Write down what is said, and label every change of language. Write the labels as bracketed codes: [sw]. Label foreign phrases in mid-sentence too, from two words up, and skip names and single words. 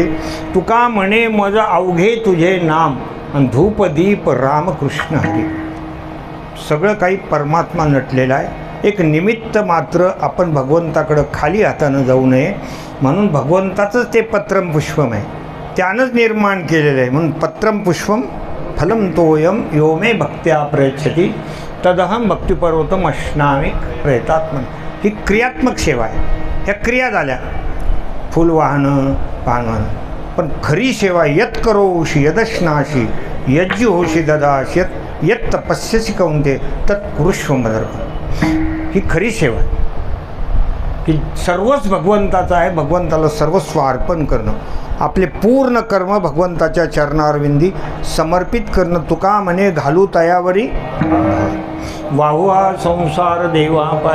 [mr] तुका म्हणे मज अवघे तुझे नाम, धूप दीप रामकृष्ण हरी. सगळं काही परमात्मा नटलेला आहे. एक निमित्त मात्र आपण भगवंताकडं खाली हातानं जाऊ नये, म्हणून भगवंताचंच ते [sa] पत्रम पुष्पम [mr] आहे, त्यानंच निर्माण केलेलं आहे. [sa] म्हणून पत्रम पुष्पम फलं तोयम यो मे भक्त्या प्रयच्छति तदहम भक्तिपर्वतम अश्नामी प्रयतात्मन. [mr] ही क्रियात्मक सेवा आहे. ह्या क्रिया झाल्या, फुल वाहनं पान वाहनं. पण खरी सेवा [sa] यत करोषि यदश्नाशी यज्ञ होशी ददाश यत तपस्यसी कौंते तत् कुरुष्व मदर्पण. [mr] ही खरी सेवा आहे की सर्वच भगवंताचं आहे. भगवंताला सर्वस्व अर्पण करणं, आपले पूर्ण कर्म भगवंताच्या चरणारविंदी समर्पित करणं. तुका म्हणे घालू तयावरी वाहुआ संसार देवा पाय.